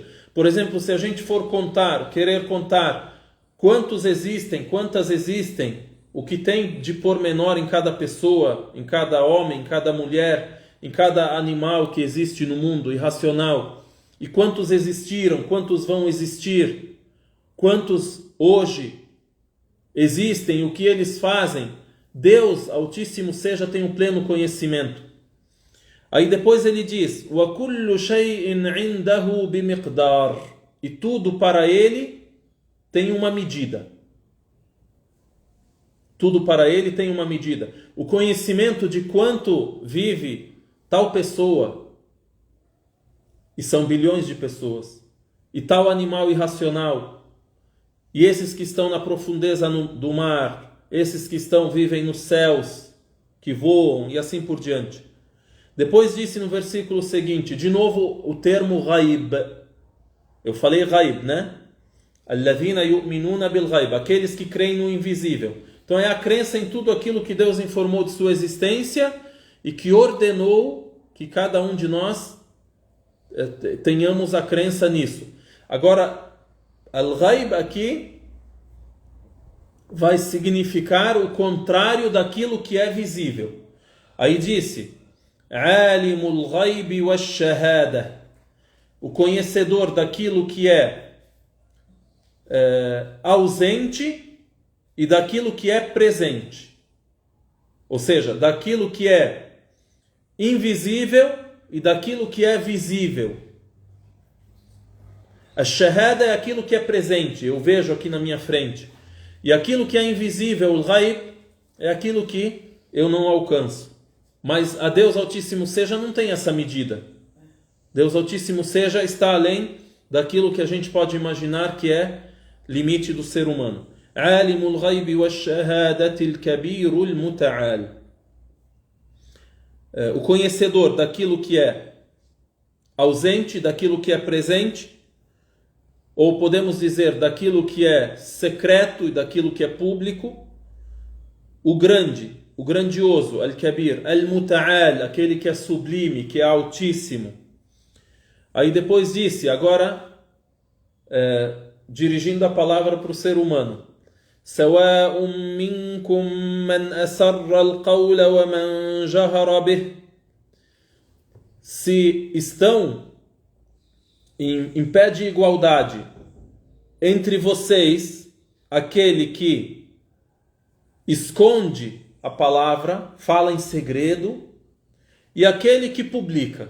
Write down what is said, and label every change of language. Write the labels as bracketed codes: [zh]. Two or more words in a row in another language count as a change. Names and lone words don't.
[pt] Por exemplo, se a gente for querer contar quantas existem, o que tem de pormenor em cada pessoa, em cada homem, em cada mulher, em cada animal que existe no mundo irracional, e quantos existiram, quantos vão existir, quantos hoje existem, o que eles fazem, Deus Altíssimo seja tem um pleno conhecimento. Aí depois ele diz: [ar] وَكُلُّ شَيْءٍ عِنْدَهُ بِمِقْدَارٍ. [pt] E tudo para ele tem uma medida. Tudo para ele tem uma medida. O conhecimento de quanto vive tal pessoa, e são bilhões de pessoas, e tal animal irracional, e esses que estão na profundeza do mar, esses que vivem nos céus, que voam e assim por diante. Depois disse no versículo seguinte, de novo o termo ghaib. Eu falei ghaib, né? [ar] الذين يؤمنون بالغيب, [pt] aqueles que creem no invisível. Então é a crença em tudo aquilo que Deus informou de sua existência e que ordenou que cada um de nós tenhamos a crença nisso. Agora, al-ghaib aqui vai significar o contrário daquilo que é visível. Aí disse, [ar] عالم الغيب والشهادة, [pt] o conhecedor daquilo que é ausente e daquilo que é presente. Ou seja, daquilo que é invisível e daquilo que é visível. A shahada é aquilo que é presente, eu vejo aqui na minha frente. E aquilo que é invisível, o ghaib, é aquilo que eu não alcanço. Mas a Deus Altíssimo Seja não tem essa medida. Deus Altíssimo Seja está além daquilo que a gente pode imaginar que é limite do ser humano. [ar] عالم الغيب والشهادة الكبير المتعال. [pt] O conhecedor daquilo que é ausente, daquilo que é presente, ou podemos dizer daquilo que é secreto e daquilo que é público, o grande, o grandioso, [ar] الكبير، المتعال, [pt] aquele que é sublime, que é altíssimo. Aí depois disse, agora dirigindo a palavra para o ser humano, [ar] سواء منكم من أسر القول ومن جهر به. [pt] Se estão em pé de igualdade entre vocês, aquele que esconde a palavra, fala em segredo, e aquele que publica.